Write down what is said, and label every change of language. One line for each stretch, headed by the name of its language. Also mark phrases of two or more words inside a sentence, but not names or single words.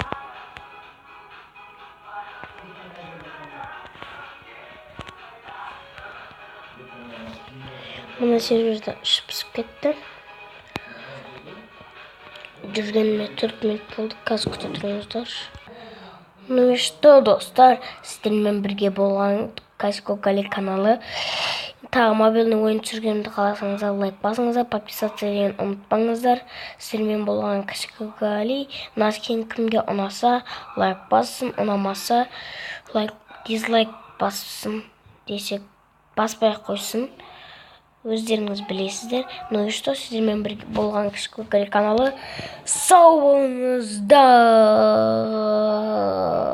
Kazakh: Мына серверді шыпсып кетті. Жүргеніме 4 минут болды. Қазір күте тұрыңыздар.
Russian: Ну и что,
Kazakh: достар, сіздермен бірге болған Кашкокали каналы. Тағы мобильный ойын түсіргенімді қаласаңыздар лайк басыңыздар, подписаться деген ұмытпаңыздар. Сіздермен болған Кашкокали. Наскен кімге ұнаса лайк бассын, ұнамаса дизлайк бассын десек баспай-ақ қойсын. Өздеріңіз білесіздер.
Russian: Ну и что,
Kazakh: сіздермен бірге болған Кашкокали каналы. Сау болыңыздар.